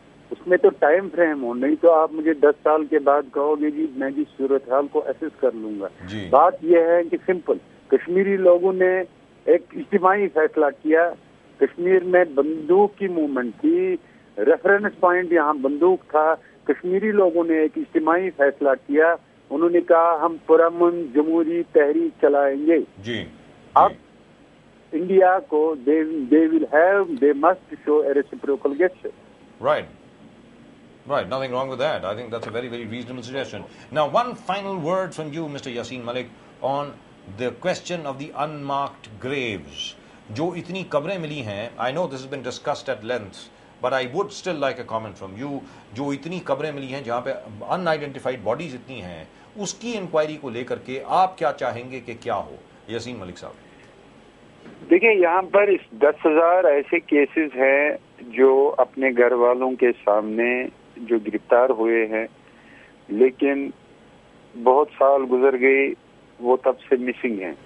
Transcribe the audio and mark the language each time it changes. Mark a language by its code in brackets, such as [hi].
[ur] اس میں تو time frame ہو، نہیں تو آپ مجھے 10 سال کے بعد کہو گے جی میں جی صورتحال کو ایسس کر لوں گا۔ بات یہ ہے کہ سمپل، کشمیری لوگوں نے ایک اجتماعی فیصلہ کیا، کشمیر میں بندوق کی موومنٹ تھی، ریفرنس پوائنٹ یہاں بندوق تھا، کشمیری لوگوں نے ایک اجتماعی فیصلہ کیا، انہوں نے کہا ہم پرامن جمہوری تحریک چلائیں گے۔ اب انڈیا کو [en] they must show a reciprocal gesture. Right. Right, nothing wrong with that. I think that's a very, very reasonable suggestion. Now, one final word from you, Mr. Yaseen Malik, on the question of the unmarked graves. [ur] جو اتنی قبریں ملی ہیں، [en] I know this has been discussed at length, but I would still like a comment from you. [ur] جو اتنی قبریں ملی ہیں جہاں پہ [en] unidentified bodies [ur] اتنی ہیں، اس کی انکوائری کو لے کر کے آپ کیا چاہیں گے کہ کیا ہو، یسین ملک صاحب؟ دیکھیں، یہاں پر 10,000 ایسے کیسز ہیں جو اپنے گھر والوں کے سامنے جو گرفتار ہوئے ہیں، لیکن بہت سال گزر گئے، وہ تب سے مسنگ ہیں۔